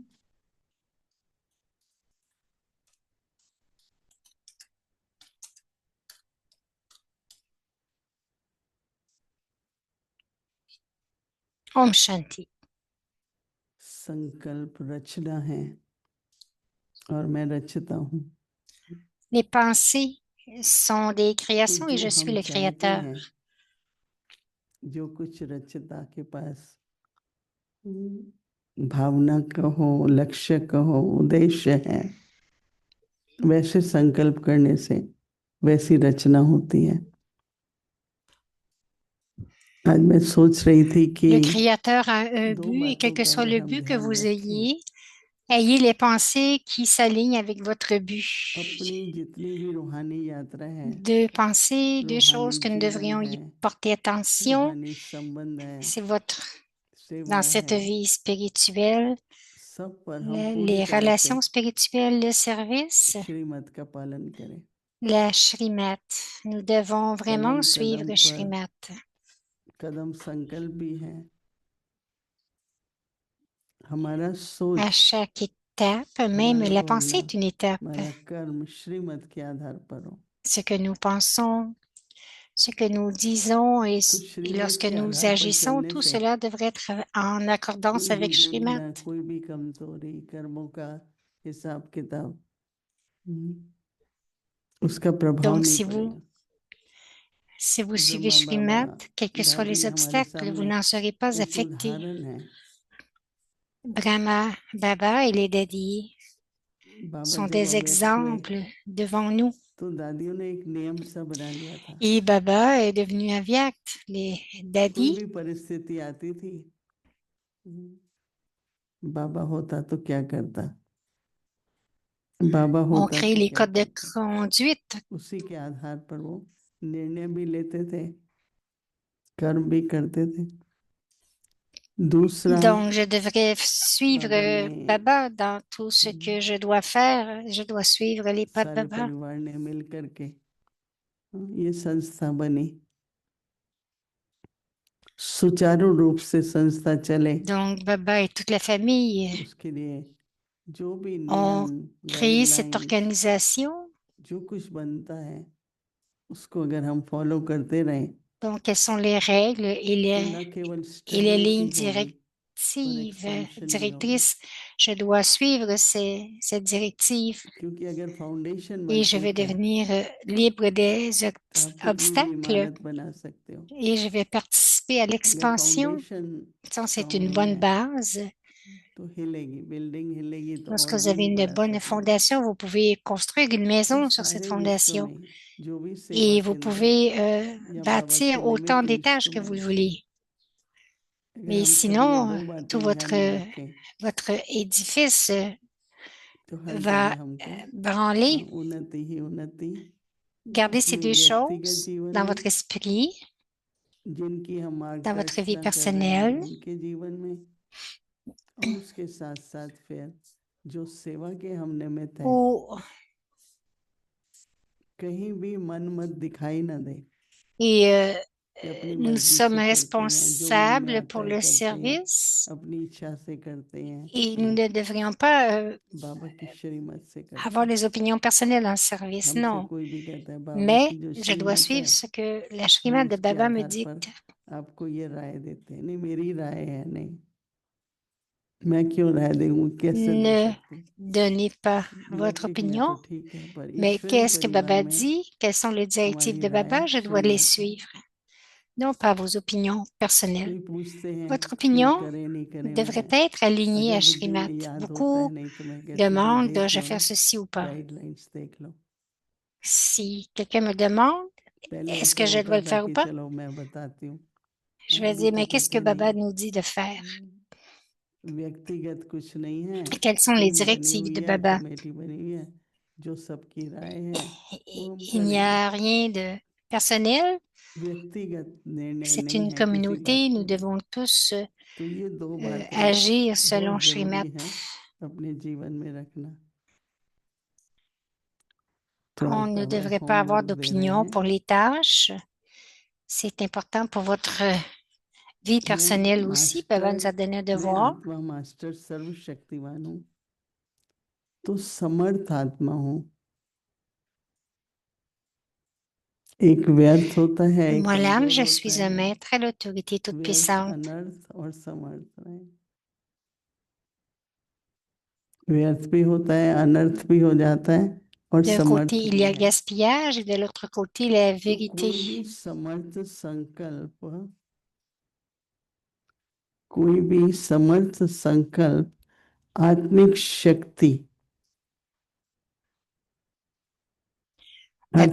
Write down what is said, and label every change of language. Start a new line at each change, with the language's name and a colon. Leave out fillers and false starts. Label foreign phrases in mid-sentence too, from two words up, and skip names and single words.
Hindi: Om Shanti. संकल्प रचना है और मैं रचता हूँ।
French: Les pensées sont des
Hindi: तो
French: créations et
Hindi: जो
French: je suis
Hindi: हम
French: le
Hindi: चाहते
French: créateur.
Hindi: हैं, जो कुछ रचता के पास भावना कहो, लक्ष्य कहो, उद्देश्य है, वैसे संकल्प करने से वैसी रचना होती है। आज मैं सोच रही थी कि
French: Le créateur a un
Hindi: दो
French: but et quel
Hindi: बातों
French: que
Hindi: का
French: soit
Hindi: अगर
French: le
Hindi: हम
French: but que
Hindi: ध्यान
French: vous
Hindi: रखें,
French: ayez les pensées qui s'alignent avec votre but.
Hindi: अपनी जितनी भी रूहानी यात्रा है,
French: Deux pensées, deux
Hindi: रूहानी
French: choses que nous
Hindi: जीवन
French: devrions
Hindi: है,
French: y porter attention.
Hindi: रूहानी संबंध है,
French: C'est votre,
Hindi: सेवा
French: dans cette
Hindi: है,
French: vie spirituelle,
Hindi: सब पर हम पूरी
French: les
Hindi: तरह से
French: relations spirituelles, le service,
Hindi: श्रीमत का पालन करें।
French: la Shrimat. Nous devons vraiment
Hindi: कदम
French: suivre
Hindi: कदम
French: le
Hindi: पर
French: Shrimat.
Hindi: कदम संकल्प भी है। हमारा सोच,
French: À chaque étape, même
Hindi: हमारा
French: la pensée
Hindi: बोलना,
French: est une étape.
Hindi: हमारा कर्म श्रीमत के आधार पर हो।
French: Ce que nous pensons, ce que nous disons et
Hindi: तो श्रीमत
French: lorsque
Hindi: के
French: nous
Hindi: आधार पर
French: agissons,
Hindi: चलने
French: tout
Hindi: से
French: cela devrait être en accordance
Hindi: कोई भी
French: avec Shrimat.
Hindi: दुविधा, कोई भी कमजोरी, कर्मों का हिसाब किताब, उसका प्रभाव
French: Donc,
Hindi: नहीं
French: si
Hindi: पड़ेगा।
French: vous suivez
Hindi: ब्रह्मा बाबा,
French: Shrimat, quels que soient
Hindi: दादी
French: les
Hindi: हमारे
French: obstacles, vous
Hindi: सामने
French: n'en serez pas
Hindi: एक
French: affectés.
Hindi: उदाहरण है।
French: Brahma, Baba et les Dadis
Hindi: बाबा
French: sont
Hindi: जब
French: des
Hindi: अव्यक्त हुए
French: exemples devant nous.
Hindi: तो दादियों ने एक नियम सा बना लिया था।
French: Et Baba est devenu Avyakt. Les
Hindi: कोई
French: Dadis,
Hindi: भी परिस्थिति आती थी, बाबा होता तो क्या करता, बाबा
French: ont
Hindi: होता
French: créé
Hindi: तो
French: les
Hindi: क्या
French: codes de
Hindi: करता,
French: conduite.
Hindi: उसी के आधार पर वो निर्णय भी लेते थे, कर्म भी करते थे। दूसरा,
French: Donc, je devrais suivre
Hindi: बाबा ने
French: Baba dans tout ce que je dois faire. Je dois suivre les pas de
Hindi: सारे
French: Baba.
Hindi: परिवार ने मिल करके ये संस्था बनी, सुचारू रूप से संस्था चले,
French: Donc, Baba et toute la famille
Hindi: उसके लिए जो भी
French: ont
Hindi: नियम,
French: créé cette
Hindi: गाइडलाइंस,
French: organisation.
Hindi: जो कुछ बनता है, उसको अगर हम फॉलो करते रहें,
French: Donc, quelles sont les règles
Hindi: तो न केवल
French: et les lignes
Hindi: स्टेबिलिटी होगी और
French: directives,
Hindi: एक्सपेंशन भी होगी।
French: directrices? Je dois suivre cette directive
Hindi: क्योंकि अगर फाउंडेशन
French: et je
Hindi: मजबूत
French: vais
Hindi: है
French: devenir libre des
Hindi: तो आप कितनी भी
French: obstacles
Hindi: इमारत बना सकते हो।
French: et je vais participer à
Hindi: अगर
French: l'expansion.
Hindi: फाउंडेशन
French: Ça, c'est
Hindi: स्ट्रांग
French: une
Hindi: नहीं
French: bonne
Hindi: है
French: base.
Hindi: तो हिलेगी, बिल्डिंग हिलेगी तो
French: Lorsque
Hindi: और
French: vous
Hindi: भी
French: avez
Hindi: नहीं
French: une
Hindi: बढ़ा
French: bonne
Hindi: सकेंगे।
French: fondation, vous pouvez construire une
Hindi: तो
French: maison sur cette
Hindi: सारे विश्व
French: fondation
Hindi: में जो भी सेवा
French: et vous
Hindi: केंद्र है
French: pouvez
Hindi: या बाबा के
French: bâtir autant
Hindi: निमित्त
French: d'étages que vous le
Hindi: इंस्ट्रूमेंट्स हैं,
French: voulez.
Hindi: अगर
French: Mais
Hindi: हम सब ये
French: sinon,
Hindi: दो
French: tout
Hindi: बातें ध्यान में रखें
French: votre édifice
Hindi: तो हर
French: va
Hindi: जगह हमको
French: branler.
Hindi: उन्नति ही उन्नति,
French: Gardez ces
Hindi: अपने
French: deux
Hindi: व्यक्तिगत
French: choses
Hindi: जीवन
French: dans
Hindi: में,
French: votre esprit,
Hindi: जिनकी हम
French: dans votre vie
Hindi: मार्गदर्शना कर रहे हैं
French: personnelle,
Hindi: उनके जीवन में, और उसके साथ साथ फिर जो सेवा के हम निमित्त हैं,
French: ou,
Hindi: कहीं भी मन मत दिखाई ना दे
French: et
Hindi: कि अपनी
French: nous
Hindi: मर्जी
French: sommes
Hindi: से करते हैं, जो मन में
French: responsables
Hindi: आता
French: pour
Hindi: है
French: le
Hindi: करते हैं,
French: service
Hindi: अपनी इच्छा से करते हैं,
French: et nous ne devrions pas
Hindi: बाबा की श्रीमत से करते
French: avoir
Hindi: हैं।
French: des opinions personnelles dans le service,
Hindi: हमसे
French: non.
Hindi: कोई भी कहता है बाबा
French: Mais
Hindi: की जो
French: je dois
Hindi: श्रीमत है,
French: suivre ce que la
Hindi: हम
French: Shrimad de
Hindi: उसके
French: Baba me
Hindi: आधार पर
French: dicte.
Hindi: आपको ये राय देते हैं। नहीं, मेरी राय है, नहीं, मैं क्यों राय दूँ, कैसे दे
French: Ne
Hindi: सकती हूँ?
French: donnez pas votre
Hindi: लौकिक में
French: opinion,
Hindi: तो ठीक है, पर
French: mais
Hindi: ईश्वरी
French: qu'est-ce que
Hindi: परिवार
French: Baba
Hindi: में
French: dit? Quelles sont les directives
Hindi: हमारी
French: de
Hindi: राय
French: Baba? Je dois les
Hindi: श्रीमत है।
French: suivre, non pas vos opinions personnelles.
Hindi: कोई पूछते हैं
French: Votre
Hindi: कि
French: opinion
Hindi: करे नहीं करे,
French: devrait
Hindi: मैं
French: être alignée
Hindi: अगर
French: à
Hindi: बुद्धि में
French: Shrimat.
Hindi: याद होता है,
French: Beaucoup
Hindi: नहीं तो मैं कहती हूँ
French: demandent
Hindi: देख
French: dois-je
Hindi: लो
French: faire
Hindi: ना,
French: ceci ou pas.
Hindi: गाइडलाइंस देख लो।
French: Si quelqu'un me demande,
Hindi: पहले
French: est-ce
Hindi: ऐसा
French: que je dois
Hindi: होता
French: le
Hindi: था
French: faire ou
Hindi: कि
French: pas?
Hindi: चलो मैं बताती हूँ,
French: Je vais
Hindi: अभी
French: dire,
Hindi: तो
French: mais qu'est-ce que
Hindi: पता नहीं,
French: Baba nous dit de faire?
Hindi: व्यक्तिगत कुछ नहीं है,
French: Et quelles sont les
Hindi: टीम बनी
French: directives
Hindi: हुई
French: de
Hindi: है,
French: Baba?
Hindi: कमेटी बनी हुई है, जो सबकी राय है वो हम
French: Il n'y
Hindi: करें।
French: a rien de personnel.
Hindi: व्यक्तिगत निर्णय
French: C'est
Hindi: नहीं
French: une
Hindi: है किसी बात
French: communauté. Nous
Hindi: को।
French: devons tous
Hindi: तो ये दो बातें
French: agir selon
Hindi: बहुत जरूरी
French: Srimad.
Hindi: हैं अपने जीवन में रखना।
French: On ne devrait pas avoir d'opinion pour les tâches. C'est important pour votre vie personnelle aussi. Baba nous a donné un
Hindi: मैं
French: devoir.
Hindi: आत्मा मास्टर सर्वशक्तिमान हूँ, तो समर्थ आत्मा हूँ। एक व्यर्थ होता है, एक
French: Moi, l'âme,
Hindi: कमजोर
French: je
Hindi: होता
French: suis un
Hindi: है।
French: maître à l'autorité toute
Hindi: व्यर्थ,
French: puissante.
Hindi: अनर्थ और समर्थ है। व्यर्थ भी होता है, अनर्थ भी हो जाता है और
French: D'un
Hindi: समर्थ
French: côté, il
Hindi: भी
French: y a
Hindi: है।
French: gaspillage et de l'autre côté, la
Hindi: तो
French: vérité.
Hindi: कोई भी समर्थ संकल्प आत्मिक शक्ति
French: Baba